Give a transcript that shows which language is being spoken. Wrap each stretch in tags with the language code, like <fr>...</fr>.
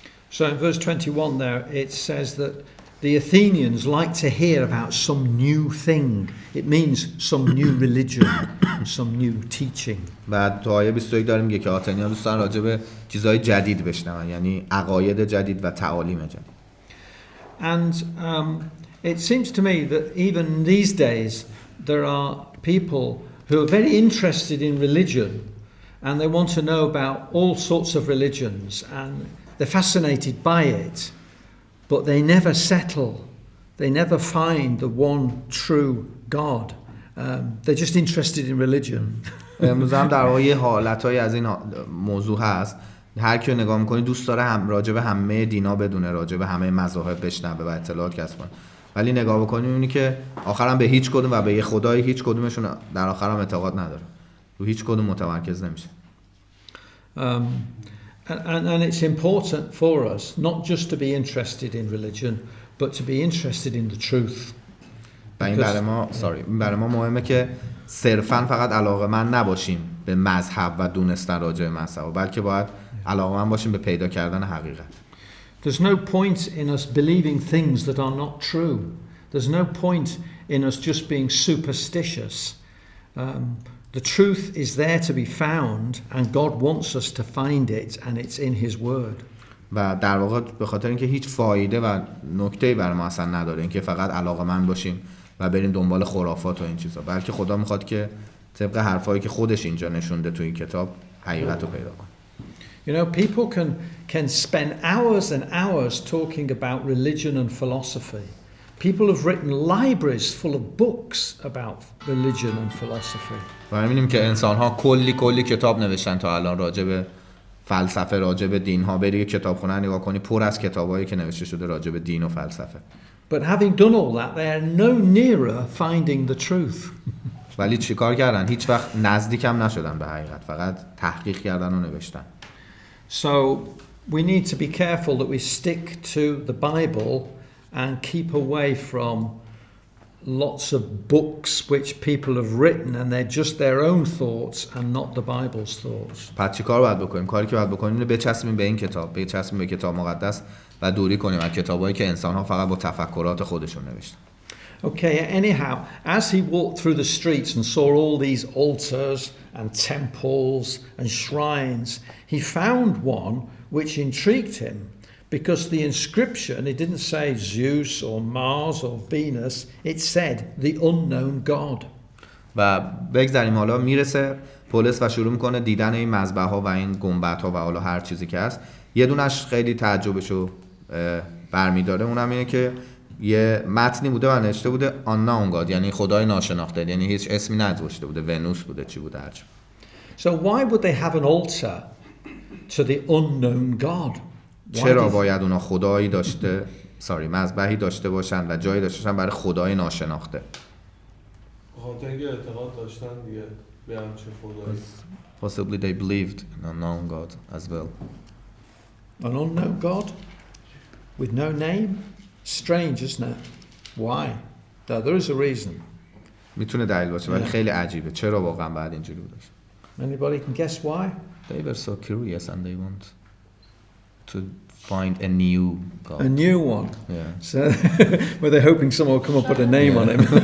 <en>So in verse 21 there it says that the Athenians like to hear about some new thing. It means some new religion. some new teaching.</en> <fa>و تو آیه 21 داره میگه که آتنی‌ها دوست دارن راجع به چیزهای جدید بشنون، یعنی عقاید جدید و تعالیم جدید.</fa> <en>And it seems to me that even these days there are people who are very interested in religion and they want to know about all sorts of religions and they're fascinated by it, but they never settle. They never find the one true God. They're just interested in religion.</en> <fa>امروز هم در واقع حالت‌های از این موضوع هست. هر کیو نگاه می‌کنی دوست داره هم راجع به همه دینا بدونه، راجع به همه مذاهب بشنوه و اطلاعات کسب کنه. ولی نگاه بکنی می‌بینی که آخرام به هیچ کدوم و به یه خدای هیچ کدومشون در آخرام اعتقاد نداره. رو هیچ کدوم متمرکز نمیشه.</fa> <en>And it's important for us not just to be interested in religion, but to be interested in the truth.</en> <fa>و این برای ما مهمه که صرفاً فقط علاقه‌مند نباشیم به مذهب و دونستن راجع به مذهب، بلکه باید علاقه‌مند باشیم به پیدا کردن حقیقت.</fa> <en>There's no point in us believing things that are not true. There's no point in us just being superstitious. The truth is there to be found and God wants us to find it and it's in his word.</en> <fa>و در واقع به خاطر اینکه هیچ فایده و نکته‌ای برای ما اصلا نداره اینکه فقط علاقه‌مند باشیم و بریم دنبال خرافات و این چیزا، بلکه خدا میخواد که طبق حرفایی که خودش اینجا نشونده تو این کتاب حقیقت رو پیدا کنیم.</fa> <en>You know, people can spend hours and hours talking about religion and philosophy. People have written libraries full of books about religion and philosophy.</en> <fa>و می‌بینیم که انسان‌ها کلی کتاب نوشتن تا الان راجع به فلسفه، راجع به دین‌ها. بری کتابخونه نگاه کنی پر از کتابایی که نوشته شده راجع به دین و فلسفه.</fa> <en>But having done all that, they are no nearer finding the truth.</en> <fa>ولی چیکار کردن؟ هیچ وقت نزدیک هم نشدن به حقیقت، فقط تحقیق کردن و نوشتن.</fa> <en>So we need to be careful that we stick to the Bible and keep away from lots of books which people have written and they're just their own thoughts and not the Bible's thoughts.</en> <fa>پس چیکار باید بکنیم؟ کاری که باید بکنیم اینه بچسبیم به این کتاب، بچسبیم به کتاب مقدس و دوری کنیم از کتابایی که انسان‌ها فقط با تفکرات خودشون نوشتن.</fa> <en>Okay, anyhow, as he walked through the streets and saw all these altars and temples and shrines, he found one which intrigued him because the inscription, it didn't say Zeus or Mars or Venus, it said the unknown God.</en> <fa>و بگذاریم حالا میرسه پولس و شروع میکنه دیدن این مذبح‌ها و این گنبدها و حالا هر چیزی که هست. یه دونش خیلی تعجبشو برمی‌داره، اونم اینه که یه متنی بوده و نوشته بوده</fa> <en>unknown God،</en> <fa>یعنی خدای ناشناخته، یعنی هیچ اسمی نذاشته بوده، ونوس بوده، چی بوده هرچی.</fa> <en>So why would they have an altar to the unknown God?</en> <fa>چرا باید اونا خدایی داشته، مذبحی داشته باشن و جایی داشته باشن برای خدای ناشناخته؟ بخاطر اینکه اعتقاد داشتن دیگه به همچین خدایی.</fa> <en>Possibly they believed in an unknown God as well. An unknown God with no name? Strange, isn't it? Why? There is a reason. میتونه دلیل باشه ولی خیلی عجیبه. چرا واقعا بعد اینجوری بوده؟ Anybody can guess why? They were so curious and they want to find a new God. A new one. Yeah. So were they hoping someone would come up with a name on him?</en>